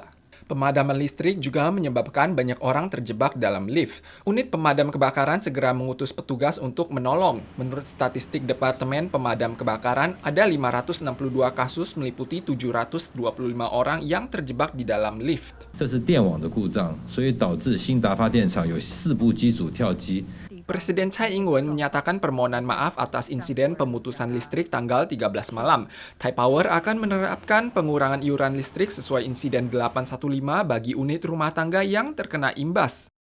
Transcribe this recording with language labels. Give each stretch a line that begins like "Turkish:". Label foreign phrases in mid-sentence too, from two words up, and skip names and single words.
Indonesian: Pemadaman listrik juga menyebabkan banyak orang terjebak dalam lift. Unit pemadam kebakaran segera mengutus petugas untuk menolong. Menurut statistik Departemen Pemadam Kebakaran, ada 562 kasus meliputi 725 orang yang terjebak di dalam lift.
Chinese: 这是电网的故障，所以导致新达发电厂有4部机组跳机。
Indonesian: Presiden Tsai Ing-wen menyatakan permohonan maaf atas insiden pemutusan listrik tanggal 13 malam. Taipower akan menerapkan pengurangan iuran listrik sesuai insiden 815 bagi unit rumah tangga yang terkena imbas.